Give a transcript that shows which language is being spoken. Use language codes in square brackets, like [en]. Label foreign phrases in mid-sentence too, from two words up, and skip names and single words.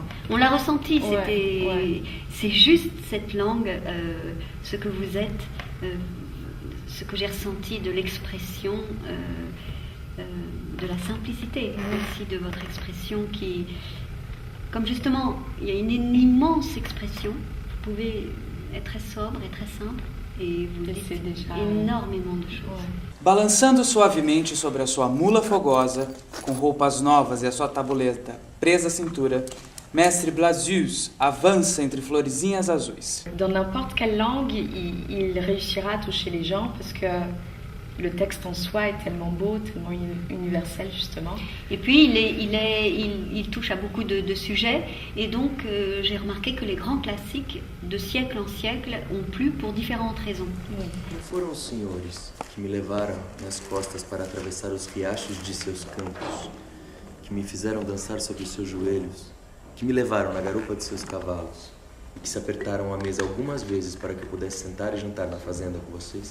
[fr] On l'a ressenti, c'est juste cette langue, ce que vous êtes, ce que j'ai ressenti de l'expression, de la simplicité aussi de votre expression qui, comme justement, il y a une immense expression, vous pouvez être très sobre et très simple. E vous dites enormément de choses. [pt] Balançando suavemente sobre a sua mula fogosa, com roupas novas e a sua tabuleta presa à cintura, Mestre Blasius avança entre florezinhas azuis. [fr] Dans n'importe quelle langue, il réussira à toucher les gens parce que le texte en soi est tellement beau, tellement universel justement. Et puis il touche à beaucoup de sujets, et donc j'ai remarqué que les grands classiques de siècle en siècle ont plu pour différentes raisons. [pt] Não foram os senhores que me levaram nas costas para atravessar os riachos de seus campos, que me fizeram dançar sobre seus joelhos, que me levaram na garupa de seus cavalos e que se apertaram à mesa algumas vezes para que eu pudesse sentar e jantar na fazenda com vocês?